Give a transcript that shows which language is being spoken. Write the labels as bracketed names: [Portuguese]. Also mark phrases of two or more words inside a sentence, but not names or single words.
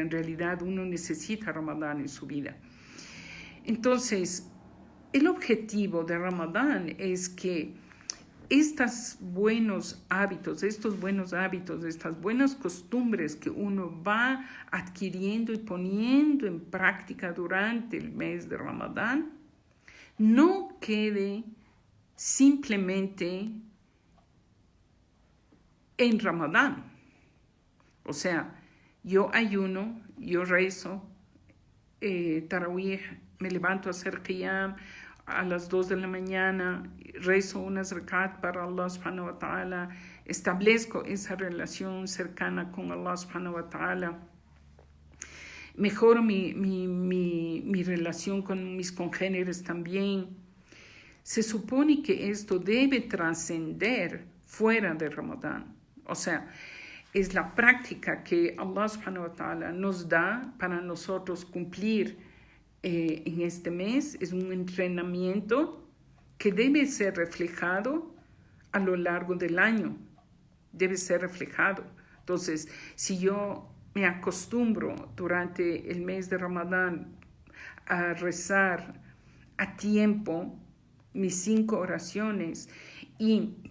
[Spanish] En realidad, uno necesita Ramadán en su vida. Entonces, el objetivo de Ramadán es que estos buenos hábitos, estas buenas costumbres que uno va adquiriendo y poniendo en práctica durante el mes de Ramadán, no quede simplemente en Ramadán. O sea, yo ayuno, yo rezo, Tarawih, me levanto a hacer qiyam a las 2 de la mañana, rezo unas rakat para [Arabic] الله سبحانه وتعالى, [Spanish] establezco esa relación cercana con [Arabic] الله سبحانه وتعالى, [Spanish] mejoro mi relación con mis congéneres también. Se supone que esto debe trascender fuera de Ramadán. O sea, es la práctica que [Arabic] الله سبحانه وتعالى [Spanish] nos da para nosotros cumplir en este mes. Es un entrenamiento que debe ser reflejado a lo largo del año. Debe ser reflejado. Entonces, si yo me acostumbro durante el mes de Ramadán a rezar a tiempo mis 5 oraciones y